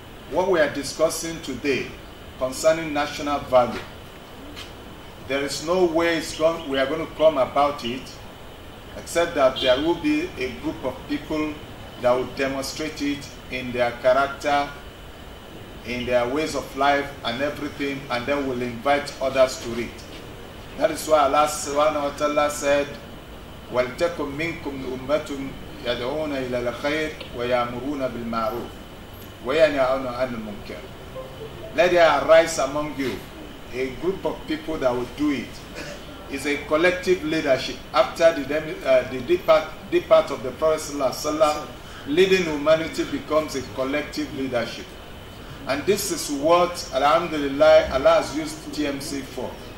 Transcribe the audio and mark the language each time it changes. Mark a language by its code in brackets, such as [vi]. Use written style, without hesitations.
[en] What we are discussing today concerning national value, there is no way we are going to come about it except that there will be a group of people that will demonstrate it in their character, in their ways of life and everything, and then will invite others to it. That is why Allah subhanahu wa ta'ala said, [ar] وَلْتَكُمْ مِنْكُمْ أُمَّةٌ يَدْعُونَ إِلَى الْخَيْرِ وَيَأْمُرُونَ بِالْمَعْرُوفِ وَيَنْهَوْنَ عَنِ الْمُنكَرِ. [en] Let there arise among you a group of people that will do it. It's a collective leadership. After the depart of the Prophet ﷺ, leading humanity becomes a collective leadership. And this is what, alhamdulillah, Allah has used TMC for.